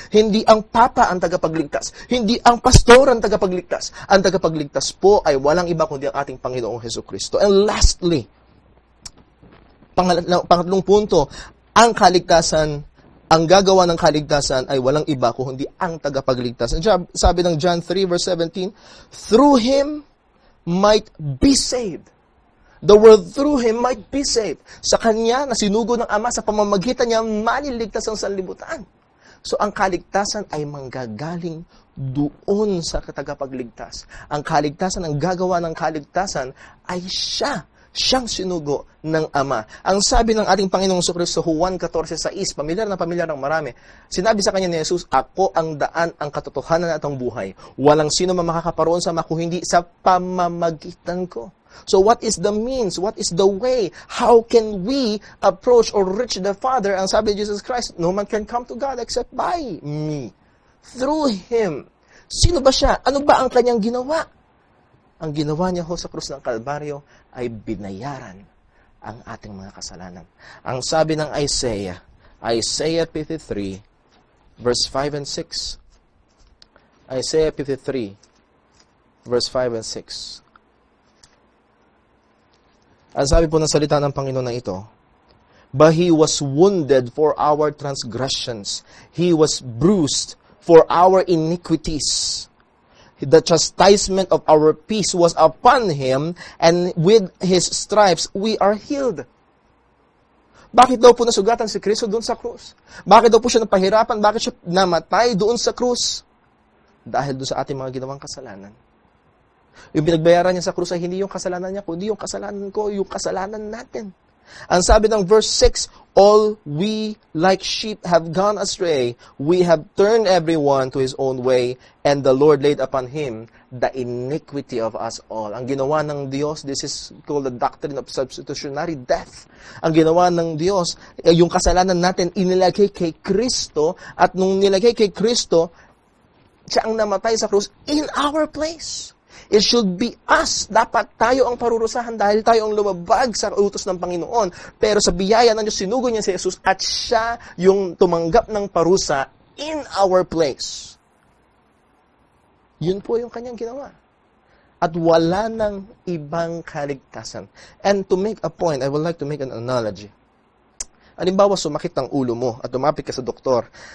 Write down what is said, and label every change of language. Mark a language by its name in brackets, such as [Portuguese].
[Filipino] Hindi ang Papa ang tagapagligtas. Hindi ang pastor ang tagapagligtas. Ang tagapagligtas po ay walang iba kundi ang ating Panginoong Jesucristo. [English] And lastly, [Filipino] pangatlong punto, ang kaligtasan, ang gagawa ng kaligtasan ay walang iba kundi ang tagapagligtas. Sabi ng [English] John 3 verse 17, through Him might be saved. The world through Him might be saved. [Filipino] Sa Kanya, na sinugo ng Ama, sa pamamagitan niya, maliligtas ang sanlibutan. So, ang kaligtasan ay manggagaling doon sa tagapagligtas. Ang kaligtasan, ang gagawa ng kaligtasan ay Siya Siyang sinugo ng Ama. Ang sabi ng ating Panginoong Jesucristo, Juan 14:6, pamilyar na pamilyar ng marami, sinabi sa kanya ni Jesus, ako ang daan, ang katotohanan at ang buhay. Walang sino man makakaparoon sa Ama kung hindi sa pamamagitan ko. [English] So what is the means? What is the way? How can we approach or reach the Father? [Filipino] Ang sabi ni [English] Jesus Christ, no man can come to God except by me. Through Him. [Filipino] Sino ba siya? Ano ba ang kanyang ginawa? Ang ginawa niya ho sa krus ng Kalbaryo ay binayaran ang ating mga kasalanan. Ang sabi ng Isaiah 53, verse 5 and 6. [English] Isaiah 53, verse 5 and 6. [Filipino] Ang sabi po ng salita ng Panginoon na ito, [English] but He was wounded for our transgressions. He was bruised for our iniquities. The chastisement of our peace was upon Him, and with His stripes we are healed. [Filipino] Bakit daw po nasugatan si Kristo doon sa krus? Bakit daw po siya napahirapan? Bakit siya namatay doon sa krus? Dahil doon sa ating mga ginawang kasalanan. Yung pinagbayaran niya sa krus ay hindi yung kasalanan niya, kundi yung kasalanan ko, yung kasalanan natin. Ang sabi ng [English] verse 6, all we like sheep have gone astray, we have turned everyone to his own way, and the Lord laid upon him the iniquity of us all. [Filipino] Ang ginawa ng Diyos, [English] this is called the doctrine of substitutionary death. [Filipino] Ang ginawa ng Diyos, yung kasalanan natin inilagay kay Kristo, at nung nilagay kay Kristo, siya ang namatay sa krus [English] in our place. It should be us. [Filipino] Dapat tayo ang parurusahan dahil tayo ang lumabag sa utos ng Panginoon. Pero sa biyaya ng Diyos, sinugo niya si Jesus at siya yung tumanggap ng parusa [English] in our place. [Filipino] Yun po yung kanyang ginawa. At wala nang ibang kaligtasan. [English] And to make a point, I would like to make an analogy. [Filipino] Halimbawa, sumakit ang ulo mo at lumapit ka sa doktor.